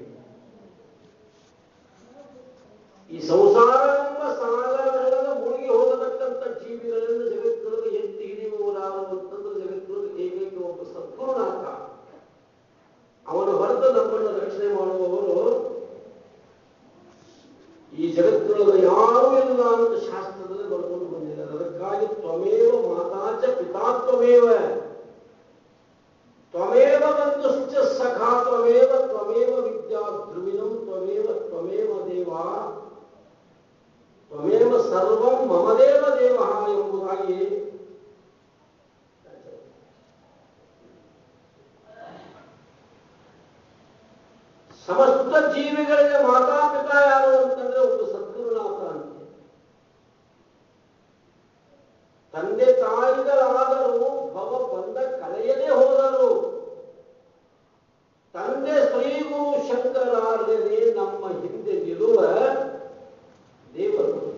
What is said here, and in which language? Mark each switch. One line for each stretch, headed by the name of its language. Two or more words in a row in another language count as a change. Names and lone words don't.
Kannada: ಈ ಸಂಸಾರ ಎಂಬ ಸಾಗರಗಳ ಮುಳುಗಿ ಹೋಗತಕ್ಕಂಥ ಜೀವಿಗಳನ್ನು ಜಗತ್ತಿನೊಳಗೆ ಎತ್ತಿ ಹಿಡಿಯುವವರಾರು ಅಂತಂದ್ರೆ ಜಗತ್ತಿನೊಳಗೆ ಏಕೈಕ ಒಬ್ಬ ಸದ್ಗುರುನಾಥ. ಅವನ ಹೊರತು ನಮ್ಮನ್ನು ರಕ್ಷಣೆ ಮಾಡುವವರು ಈ ಜಗತ್ತಿನೊಳಗೆ ಯಾರೂ ಇಲ್ಲ ಅಂತ ಶಾಸ್ತ್ರದಲ್ಲಿ ಬರ್ಕೊಂಡು ಬಂದಿದ್ದಾರೆ.
Sanskrit: ಅದಕ್ಕಾಗಿ त्वमेव माताच पिता त्वमेव, त्वमेव बन्धुश्च सखा त्वमेव, त्वमेव विद्या ध्रुविनं त्वमेव, त्वमेव देव, त्वमेव सर्वं ममदेव देव
Kannada: ಎಂಬುದಾಗಿ ಸಮಸ್ತ ಜೀವಿಗಳಿಗೆ ಮಾತಾಪಿತಾ ಯಾರು ಅಂತಂದ್ರೆ ಒಂದು ಸದ್ಗುರುನಾಥ ಅಂತ. ತಂದೆ ತಾಯಿಗಳಾದರೂ ಭವ ಬಂದ ಕಳೆಯದೇ ಹೋದರು, ತಂದೆ ಶ್ರೀ ಗುರು ಶಂಕರಾರ್ಯನೇ ನಮ್ಮ ಹಿಂದೆ ನಿಲ್ಲುವ ದೇವರು.